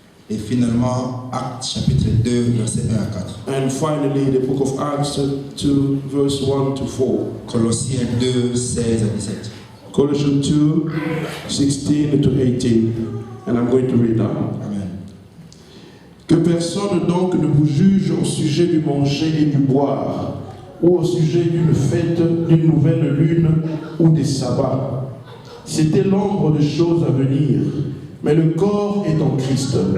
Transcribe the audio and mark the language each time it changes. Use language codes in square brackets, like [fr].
[fr] Et finalement, Actes chapitre 2, versets 1 à 4. [en] And finally, the book of Acts 2, verse 1 to 4. [fr] Colossiens 2, 16 à 17. [en] Colossians 2, 16 to 18. And I'm going to read that. Amen. [fr] Que personne donc ne vous juge au sujet du manger et du boire, ou au sujet d'une fête, d'une nouvelle lune ou des sabbats. C'était l'ombre de choses à venir, mais le corps est en Christ.